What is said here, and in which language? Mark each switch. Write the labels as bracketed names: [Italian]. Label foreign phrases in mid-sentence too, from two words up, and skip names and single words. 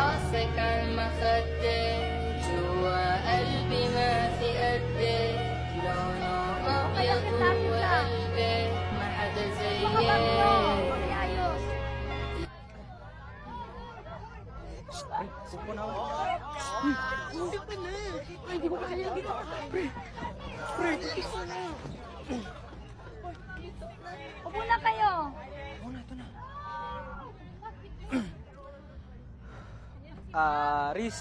[Arabic] راسك عالمخدة جوا قلبي ما في قدك لونه أبيض جوا قلبي ما حدا زيك. [Filipino] Supo na ako. Hindi pa na. Hindi ko kaya dito. Pre, isa na. Upo na kayo. Oo na, ito na. Riz.